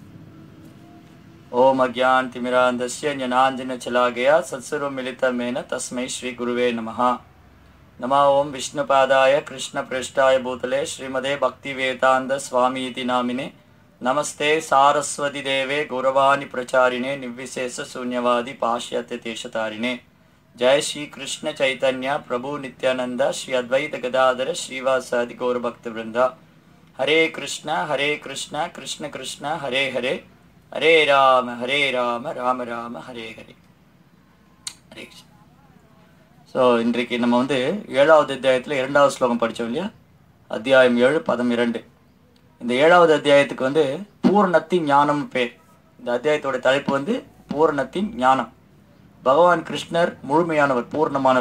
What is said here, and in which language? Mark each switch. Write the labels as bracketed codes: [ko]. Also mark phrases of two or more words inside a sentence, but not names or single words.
[sa] ओम् अज्ञान तिमिरान्धस्य ज्ञानाञ्जन शलाकया सत्सर्वम् मिलितमेन तस्मै श्री गुरवे नमः. नम ओम् विष्णुपादाय कृष्णप्रेष्ठाय भूतले श्रीमते भक्तिवेदान्त स्वामी इति नामिने नमस्ते सारस्वते देवे गौरवाणी प्रचारिणे निर्विशेष शून्यवादी पाश्चात्य देशतारिणे. जय श्री कृष्ण चैतन्य प्रभु नित्यानंद श्री अद्वैत गदाधर श्रीवासादि गौर भक्त वृंदा. हरे कृष्ण कृष्ण कृष्ण हरे हरे हरे राम राम राम हरे हरे. हरे कृष्ण. [ta] ஸோ இன்றைக்கு நம்ம வந்து 7வது அத்தியாயத்தில் 2வது ஸ்லோகம் படித்தோம் இல்லையா? அத்தியாயம் 7 பதம் 2. இந்த 7வது அத்தியாயத்துக்கு வந்து பூர்ணத்தின் ஞானம் பேர். இந்த அத்தியாயத்தோட தலைப்பு வந்து பூர்ணத்தின் ஞானம். பகவான் கிருஷ்ணர் முழுமையானவர், பூர்ணமானவர்.